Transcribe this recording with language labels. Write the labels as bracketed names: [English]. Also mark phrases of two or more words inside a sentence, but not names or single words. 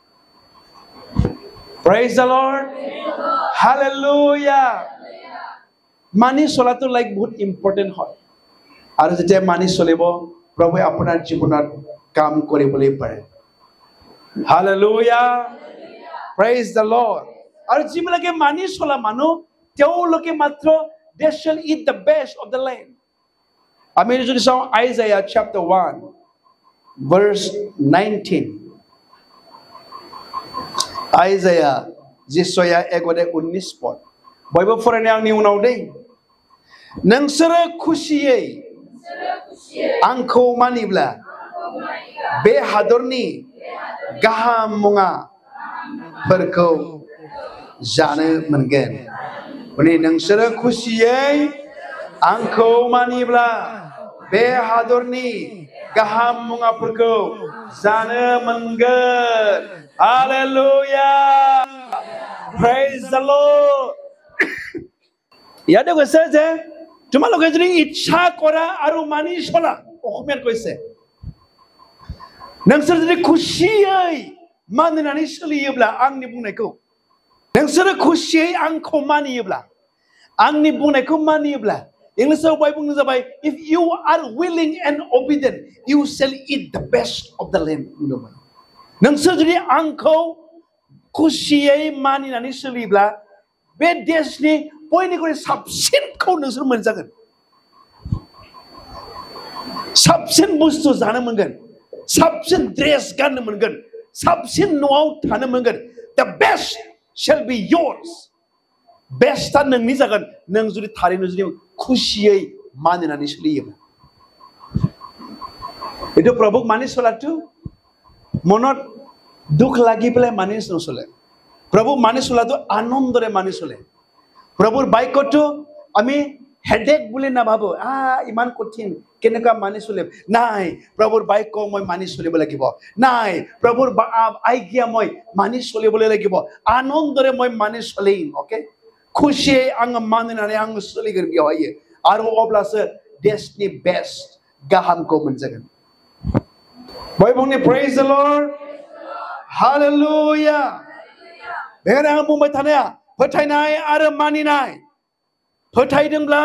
[English] praise the Lord hallelujah [Assamese] মানি চলাটো লাইক বহুত ইম্পৰ্টেন্ট হয় আৰু যেতিয়া মানি চলিব প্ৰভুৱে আপোনাৰ জীৱনত কাম কৰিবলৈ পাৰে [English] hallelujah praise the Lord [Assamese] আৰু যিবিলাকে মানি চলা মানুহ তেওঁলোকে মাত্ৰ [English] they shall eat the best of the land. [Assamese] আমি যদি চাওঁ Isaiah [English] chapter 1 verse 19. [Bodo] Isaiah Jesaया 1:19 pad. Bयबो फरायनाय आंनि उनाव दे. नोंसोरो खुसियै आंखौ मानिब्ला बे हादरनि गाहाम मुवाफोरखौ जानो मोनगोन. माने नोंसोरो खुसियै आंखौ मानिब्ला बे हादरनि गाहाम मुवाफोरखौ जानो मोनगोन. [English] Hallelujah! Praise the Lord! [Assamese] ইয়াতে কৈছে যে তোমালোকে যদি ইচ্ছা কৰা আৰু মানি চলা অসমীয়াত কৈছে [Bodo] नोंसोर जुदि खुसियै मानिनानै सोलियोब्ला आंनि बुंनायखौ नोंसोरो खुसियै आंखौ मानियोब्ला आंनि बुंनायखौ मानियोब्ला इंलिसाव बाय बुंनो जाबाय [English] if you are willing and obedient you shall eat the best of the land [Bodo] बुंदोंमोन नोंसोर जुदि आंखौ खुसियै मानिनानै सोलियोब्ला बे देशनि बयनिख्रुइ साबसिनखौ नोंसोर मोनजागोन साबसिन बुस्थु जानो मोनगोन साबसिन ड्रेस गाननो मोनगोन साबसिन न'आव थानो मोनगोन [English] the best shall be yours [Bodo] बेस्टआ नोंनि जागोन नों जुदि थारैनो जुदि खुसियै मानिनानै सोलियोब्ला [Assamese] এটো প্ৰভুক মানি চলাটো মনত দুখ লাগি পেলাই মানি নচলে প্ৰভু মানি চলাটো আনন্দৰে মানি চলে প্ৰভুৰ বাক্যটো আমি হেডেক বুলি নাভাবো ইমান কঠিন কেনেকা মানি চলিম নাই প্ৰভুৰ বাক্য মই মানি চলিব লাগিব নাই প্ৰভুৰ আজ্ঞা মই মানি চলিবলৈ লাগিব আনন্দৰে মই মানি চলিম ওকে [Bodo] खुसियै आङो मानिनानै आङो सोलिगोन बेवहाय आरो अब्लासो देशनि बेस्ट गाहामखौ मोनजागोन बयबोनि [English] praise the Lord hallelujah [Bodo] बेखायनो आं बुंबाय थानाया फोथायनाय आरो मानिनाय फोथायदोंब्ला